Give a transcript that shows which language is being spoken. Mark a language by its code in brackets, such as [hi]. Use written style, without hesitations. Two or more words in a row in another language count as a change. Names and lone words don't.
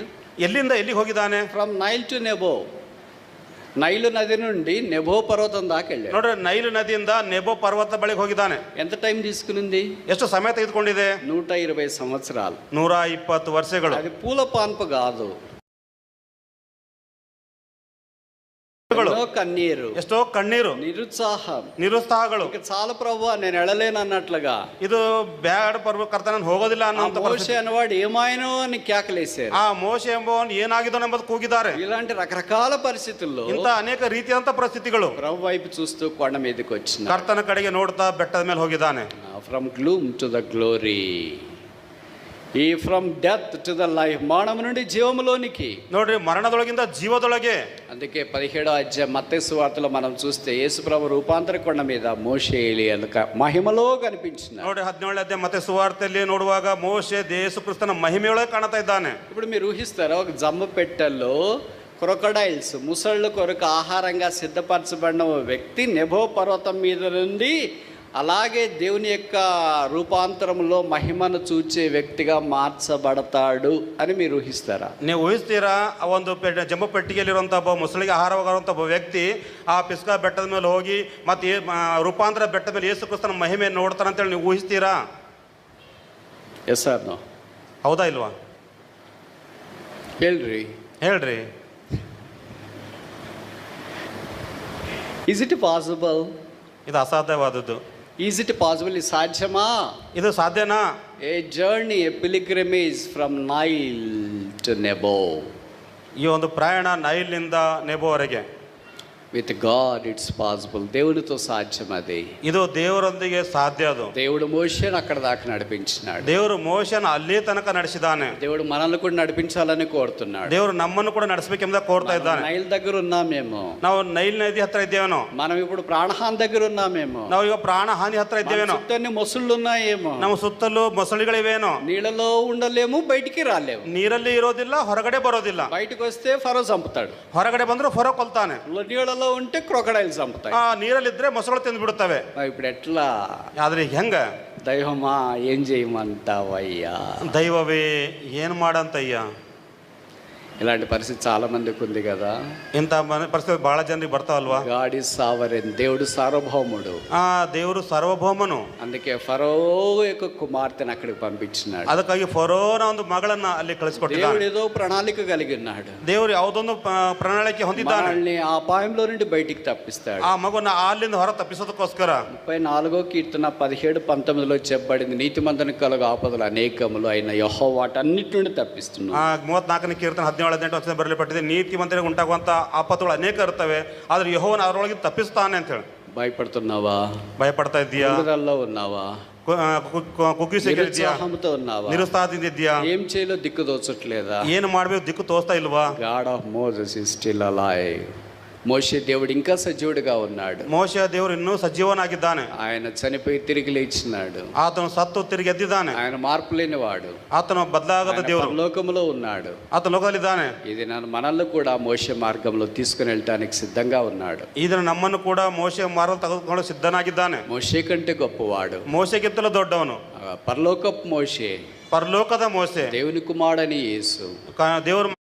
[kn] ಎಲ್ಲಿಂದ ಎಲ್ಲಿಗೆ ಹೋಗಿದ್ದಾನೆ? [en] From Nile to Nebo. [te] నైలు నది నుండి నెబో పర్వతం దాకా వెళ్ళాడు. [kn] ನೋಡ್ರಿ, ನೈಲು ನದಿಯಿಂದ ನೆಬೋ ಪರ್ವತ ಬಳಿಗೆ ಹೋಗಿದ್ದಾನೆ. [te] ఎంత టైం తీసుకునింది? [kn] ಎಷ್ಟು ಸಮಯ ತೆಗೆದುಕೊಂಡಿದೆ? [te] 120 సంవత్సరాలు. [kn] 120 ವರ್ಷಗಳು. [te] అది పూల పాన్పు కాదు. కన్నీరు, [kn] ಎಷ್ಟೋ ಕಣ್ಣೀರು, [te] నిరుత్సాహం, [kn] ನಿರುತ್ಸಾಹಗಳು. [te] ఇక చాలు ప్రభువా నేను వెళ్ళలేను అన్నట్లుగా. [kn] ಇದು ಬ್ಯಾಡ ಕರ್ತನ ಹೋಗೋದಿಲ್ಲ ಅನ್ನೋ [te] మోషే అనేవాడు ఏమాయనో అని కేకలేశారు. [kn] ಆ ಮೋಶೆ ಎಂಬವನು ಏನಾಗಿದೋ ಎಂಬುದು ಕೂಗಿದ್ದಾರೆ. [te] ఇలాంటి రకరకాల పరిస్థితుల్లో [kn] ಇಂಥ ಅನೇಕ ರೀತಿಯಾದಂತ ಪರಿಸ್ಥಿತಿಗಳು. [te] ప్రభు వైపు చూస్తూ కొండ మీదకి వచ్చిన [kn] ಕರ್ತನ ಕಡೆಗೆ ನೋಡ್ತಾ ಬೆಟ್ಟದ ಮೇಲೆ ಹೋಗಿದ್ದಾನೆ. [en] From gloom to the glory, ఈ from death to the life, [te] మరణం నుండి జీవములోనికి. [kn] ನೋಡ್ರಿ, ಮರಣದೊಳಗಿಂದ ಜೀವದೊಳಗೆ. [te] అందుకే 17వ అధ్యాయం మత్తయి సువార్తలో మనం చూస్తే యేసు ప్రభు రూపాంతర కొండ మీద మోషే ఏలియాల మహిమలో కనిపించినాడు. [kn] ನೋಡಿ 17ನೇ ಅಧ್ಯಾಯ ಮತ್ತೆ ಸುವಾರ್ತೆಯಲ್ಲಿ ನೋಡುವಾಗ ಮೋಶೆ ಯೇಸು ಕ್ರಿಸ್ತನ ಮಹಿಮೆಯೊಳಗೆ ಕಾಣ್ತಾ ಇದ್ದಾನೆ. [te] ఇప్పుడు మీరు ఊహిస్తారా, ఒక జమ్మ పెట్టెల్లో క్రొకడైల్స్, ముసళ్ళ కొరకు ఆహారంగా సిద్ధపరచబడిన ఓ వ్యక్తి నెబో పర్వతం మీద నుండి అలాగే దేవుని యొక్క రూపాంతరంలో మహిమను చూచే వ్యక్తిగా మార్చబడతాడు అని మీరు ఊహిస్తారా? [kn] ನೀವು ಊಹಿಸ್ತೀರಾ? ಆ ಒಂದು ಜಂಬ ಪೆಟ್ಟಿಗೆಯಲ್ಲಿರುವಂಥ ಒಬ್ಬ ಮುಸಳಿಗೆ ಆಹಾರವಾಗುವಂಥ ಒಬ್ಬ ವ್ಯಕ್ತಿ ಆ ಪಿಸ್ಕಾ ಬೆಟ್ಟದ ಮೇಲೆ ಹೋಗಿ ಮತ್ತೆ ರೂಪಾಂತರ ಬೆಟ್ಟದ ಮೇಲೆ ಯೇಸು ಕ್ರಿಸ್ತನ ಮಹಿಮೆಯನ್ನು ನೋಡ್ತಾನೆ ಅಂತೇಳಿ ನೀವು ಊಹಿಸ್ತೀರಾ? [en] Yes or no? [kn] ಹೌದಾ ಇಲ್ವಾ? [en] ಹೇಳ್ರಿ. Is it possible? [kn] ಇದು ಅಸಾಧ್ಯವಾದದ್ದು. [en] Is it possible? [te] ఇది సాధ్యమా? [kn] ಇದು ಸಾಧ್ಯನಾ? [en] A journey, a pilgrimage from Nile to Nebo. [kn] ಈ ಒಂದು ಪ್ರಯಾಣ ನೈಲ್ನಿಂದ ನೆಬೋವರೆಗೆ. [en] With God it's possible. [te] దేవునితో సాధ్యం అది. [kn] ಇದು ದೇವರೊಂದಿಗೆ ಸಾಧ್ಯ. ಅದು [te] దేవుడు మోషేను అక్కడ దాకా నడిపించినాడు. [kn] ದೇವರು ಮೋಶನ ಅಲ್ಲಿ ತನಕ ನಡೆಸಿದಾನೆ. [te] దేవుడు మనల్ని కూడా నడిపించాలని కోరుతున్నాడు. [kn] ದೇವರು ನಮ್ಮನ್ನು ಕೂಡ ನಡೆಸಬೇಕೆಂಬ ಕೋರ್ತಾ ಇದ್ದಾನೆ. [te] నైల్ దగ్గర ఉన్నామేమో, [kn] ನಾವು ನೈಲ್ ನದಿ ಹತ್ರ ಇದ್ದೇವೇನೋ. [te] మనం ఇప్పుడు ప్రాణహాని దగ్గర ఉన్నామేమో, [kn] ನಾವು ಈಗ ಪ್ರಾಣ ಹಾನಿ ಹತ್ರ ಇದ್ದೇವೇನೋ. [te] చుట్టూ మొసళ్ళు ఉన్నాయేమో, [kn] ನಮ್ಮ ಸುತ್ತಲೂ ಮೊಸಳಿಗಳಿವೇನೋ. [te] నీళ్ళలో ఉండలేము, బయటికి రాలేము. [kn] ನೀರಲ್ಲಿ ಇರೋದಿಲ್ಲ, ಹೊರಗಡೆ ಬರೋದಿಲ್ಲ. [te] బయటకు వస్తే ఫరో చంపుతాడు, [kn] ಹೊರಗಡೆ ಬಂದ್ರೆ ಫರೋ ಕೊಲ್ತಾನೆ. [te] నీళ్ళలో ఉంటే క్రొకడైల్ చంపుతాయి. [kn] ನೀರಲ್ಲಿದ್ರೆ ಮೊಸಳು ತಿಂದು ಬಿಡುತ್ತವೆ. [te] ఇప్పుడు ఎట్లా? [kn] ಆದ್ರೆ ಹೆಂಗ? [te] దైవమా ఏం చేయమంటావయ్యా? [kn] ದೈವವೇ ಏನ್ ಮಾಡಂತಯ್ಯ? [te] ఇలాంటి పరిస్థితి చాలా మందికి ఉంది కదా. [kn] ಇಂಥ ಪರಿಸ್ಥಿತಿ ಬಹಳ ಜನರಿಗೆ ಬರ್ತಾವಲ್ವಾ? [en] God is sovereign. [te] దేవుడు సార్వభౌముడు. [kn] ದೇವರು ಸಾರ್ವಭೌಮನು. [te] అందుకే ఫరో యొక్క కుమార్తెను అక్కడికి పంపించినాడు. [kn] ಅದಕ್ಕಾಗಿ ಫರೋನ ಒಂದು ಮಗಳನ್ನ ಅಲ್ಲಿ ಕಳಿಸಿಕೊಟ್ಟಿದ್ದಾನೆ. [te] దేవుడు ఏదో ప్రణాళిక కలిగి ఉన్నాడు. [kn] ದೇವರು ಯಾವುದೊಂದು ಪ್ರಣಾಳಿಕೆ ಹೊಂದಿದ್ದಾನೆ. [te] మనల్ని ఆ అపాయంలో నుండి బయటికి తప్పిస్తాడు. [kn] ಆ ಮಗುನ ಅಲ್ಲಿಂದ ಹೊರ ತಪ್ಪಿಸೋದಕ್ಕೋಸ್ಕರ [te] 34వ కీర్తన 17-19లో చెప్పబడింది, నీతిమంతుని కలుగు ఆపదలు అనేకములు అయిన యెహోవా వాటన్నిటి నుండి తప్పిస్తున్నాడు. [kn] 34ನೇ ಕೀರ್ತನೆ 17-18 ಬರಲ್ಪಟ್ಟಿದೆ. ನೀತಿಮಂತರಿಗೆ ಉಂಟಾಗುವಂತ ಆಪತ್ತುಗಳು ಅನೇಕ ಇರ್ತವೆ, ಆದ್ರೆ ಯೆಹೋವನು ಅವರೊಳಗೆ ತಪ್ಪಿಸ್ತಾನೆ ಅಂತ ಹೇಳಿ. [te] భయపడుతున్నావా? [kn] ಭಯಪಡ್ತಾ ಇದೀಯಾ? [te] ఉన్నావా? [kn] ಕುಗ್ಗಿಸಿಕೊಂಡಿದ್ಯಾ? [te] ఉన్నావా? [kn] ನಿರುತ್ಸಾಹದಿಂದಿದ್ಯಾ? [te] ఏం చేయాలో దిక్కు తోచట్లేదా? [kn] ಏನು ಮಾಡ್ಬೇಕು ದಿಕ್ಕು ತೋಸ್ತಾ ಇಲ್ವಾ? [en] God of Moses is still alive. [te] మోషే దేవుడు ఇంకా సజీవుడిగా ఉన్నాడు. [kn] ಮೋಶೆ ದೇವರು ಇನ್ನೂ ಸಜೀವನಾಗಿದ್ದಾನೆ. [te] ఆయన చనిపోయి తిరిగి లేచినాడు. [kn] ಆತನು ಸತ್ತು ತಿರುಗಿ ಎದ್ದಿದ್ದಾನೆ. [te] ఆయన మార్పు లేనివాడు. [kn] ಆತನು ಬದಲಾಗದ ದೇವರು. [te] లోకములో ఉన్నాడు. [kn] ಆತನು ಲೋಕದಲ್ಲಿದ್ದಾನೆ. [te] ఇది మనల్ని కూడా మోషే మార్గంలో తీసుకుని వెళ్ళటానికి సిద్ధంగా ఉన్నాడు. [kn] ಇದನ್ನು ನಮ್ಮನ್ನು ಕೂಡ ಮೋಶೆ ಮಾರ್ಗ ತೆಗೆದುಕೊಂಡು ಸಿದ್ಧನಾಗಿದ್ದಾನೆ. [te] మోషే కంటే గొప్పవాడు. [kn] ಮೋಶೆಗಿಂತಲೂ ದೊಡ್ಡವನು. [te] పరలోకపు మోషే, [kn] ಪರಲೋಕದ ಮೋಶೆ, [te] దేవుని కుమారుడని యేసు. [kn] ದೇವರು